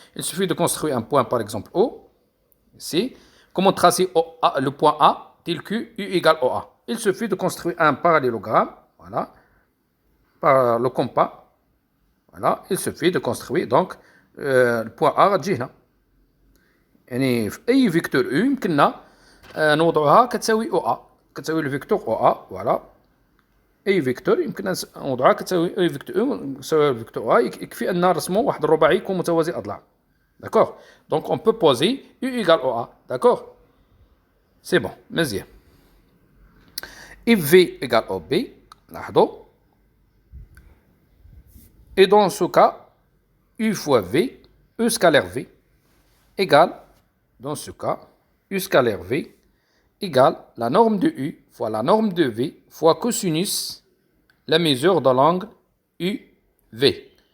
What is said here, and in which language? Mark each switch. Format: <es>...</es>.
<fr>Il suffit de construire un point par exemple O. Ici, comment tracer le point A tel que U égale OA. Il suffit de construire un parallélogramme, voilà, par le compas. Voilà, il suffit de construire donc le point A</fr> <ar>غتجي هنا. يعني في أي فيكتور U يمكننا نوضعها كتساوي OA، كتساوي الفيكتور OA، فوالا. أي فيكتور يمكننا نوضعها كتساوي أي فيكتور U كتساوي الفيكتور A، يكفي أن نرسموا واحد الرباعي يكون متوازي الأضلاع.</ar> <fr>D'accord. Donc on peut poser U égale OA. D'accord. C'est bon. مزيان. If V égale OB, لاحظوا. Et dans ce cas, U fois V, U scalaire V, égale, dans ce cas, U scalaire V, égale la norme de U fois la norme de V fois cosinus, la mesure de l'angle UV.</fr>